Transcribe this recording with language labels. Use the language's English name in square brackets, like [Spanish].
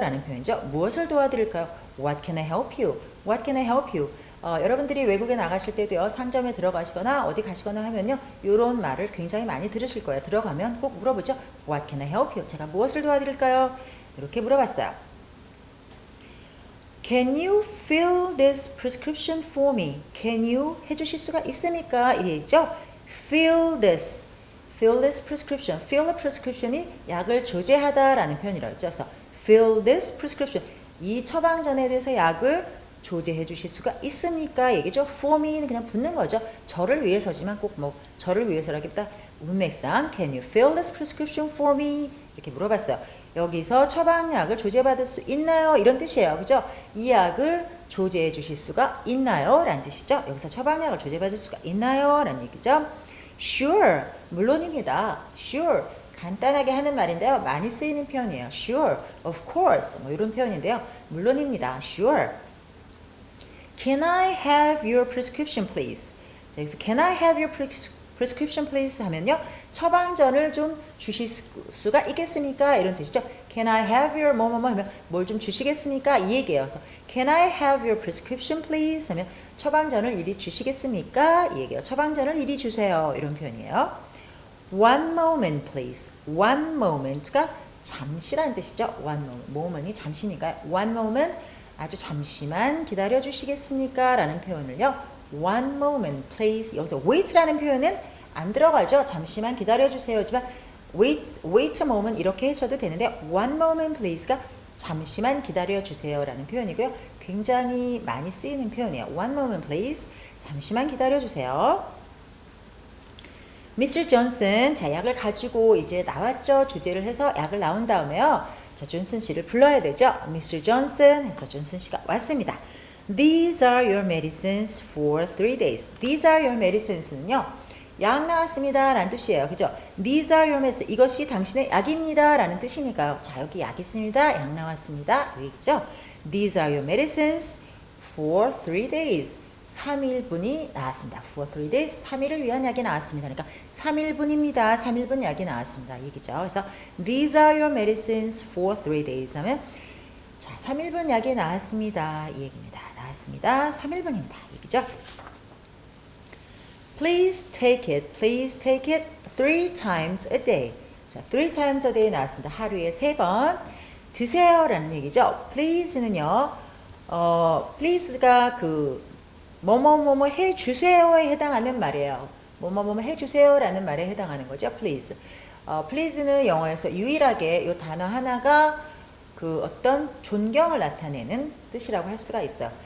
[Korean] 라는 표현이죠. 무엇을 도와드릴까요? [English] What can I help you? What can I help you? [Korean] 여러분들이 외국에 나가실 때도요. 상점에 들어가시거나 어디 가시거나 하면요. 이런 말을 굉장히 많이 들으실 거예요. 들어가면 꼭 물어보죠. [English] What can I help you? [Korean] 제가 무엇을 도와드릴까요? 이렇게 물어봤어요. [English] Can you fill this prescription for me? Can you [Korean] 해주실 수가 있습니까? [English] 이랬죠. Fill this prescription. Fill a prescription [Korean] 이 약을 조제하다라는 표현이라고 했죠. [English] 그래서 fill this prescription. [Korean] 이 처방전에 대해서 약을 조제해 주실 수가 있습니까? 얘기죠. For me는 그냥 붙는 거죠. 저를 위해서지만 꼭 뭐 저를 위해서라기보다 문맥상 [English] Can you fill this prescription for me? [Korean] 이렇게 물어봤어요. 여기서 처방약을 조제받을 수 있나요? 이런 뜻이에요. 그죠? 이 약을 조제해 주실 수가 있나요? 라는 뜻이죠. 여기서 처방약을 조제받을 수가 있나요? 라는 얘기죠. Sure. 물론입니다. Sure. 간단하게 하는 말인데요. 많이 쓰이는 표현이에요. [English] Sure. Of course. [Korean] 뭐 이런 표현인데요. 물론입니다. Sure. [English] Can I have your prescription please? [Korean] 자, 여기서 [English] Can I have your prescription please 하면요. [Korean] 처방전을 좀 주실 수가 있겠습니까? 이런 뜻이죠. [English] Can I have your [Korean] 뭐뭐뭐 하면 뭘 좀 주시겠습니까? 이 얘기예요. [English] 그래서 Can I have your prescription please [Korean] 하면 처방전을 이리 주시겠습니까? 이 얘기예요. 처방전을 이리 주세요. 이런 표현이에요. [English] One moment please. [Korean] One moment가 잠시라는 뜻이죠. [English] One moment. [Korean] moment이 잠시니까 [English] one moment [Korean] 아주 잠시만 기다려 주시겠습니까? 라는 표현을요. [English] One moment please. [Korean] 여기서 wait라는 표현은 안 들어가죠. 잠시만 기다려 주세요지만 [English] wait a moment [Korean] 이렇게 해줘도 되는데 [English] one moment please [Korean] 가 잠시만 기다려 주세요 라는 표현이고요. 굉장히 많이 쓰이는 표현이에요. [English] One moment please. [Korean] 잠시만 기다려 주세요. [English] Mr. [Korean] Johnson, 자, 약을 가지고 이제 나왔죠. 주제를 해서 약을 나온 다음에요. 자, 존슨 씨를 불러야 되죠. [English] Mr. [Korean] Johnson 해서 존슨 씨가 왔습니다. [English] These are your medicines for 3 days. These are your medicines는요. [Korean] 약 나왔습니다 라는 뜻이에요. 그죠? [English] These are your medicine. [Korean] 이것이 당신의 약입니다 라는 뜻이니까요. 자, 여기 약 있습니다. 약 나왔습니다. 여기죠? [English] These are your medicines for 3 days. [Korean] 3일분이 나왔습니다. [English] For 3 days. [Korean] 3일을 위한 약이 나왔습니다. 그러니까 3일분입니다. 3일분 약이 나왔습니다. 이 얘기죠. [English] 그래서 These are your medicines for 3 days 하면 [Korean] 자, 3일분 약이 나왔습니다. 이 얘기입니다. 나왔습니다. 3일분입니다. 이 얘기죠. [English] Please take it. Please take it 3 times a day. 자, 3 times a day 나왔습니다. [Korean] 하루에 3번 드세요 라는 얘기죠. Please는요. please가 그 뭐뭐뭐뭐 해주세요에 해당하는 말이에요. 뭐뭐뭐뭐 해주세요 라는 말에 해당하는 거죠. [English] Please. [Korean] please는 영어에서 유일하게 이 단어 하나가 그 어떤 존경을 나타내는 뜻이라고 할 수가 있어요.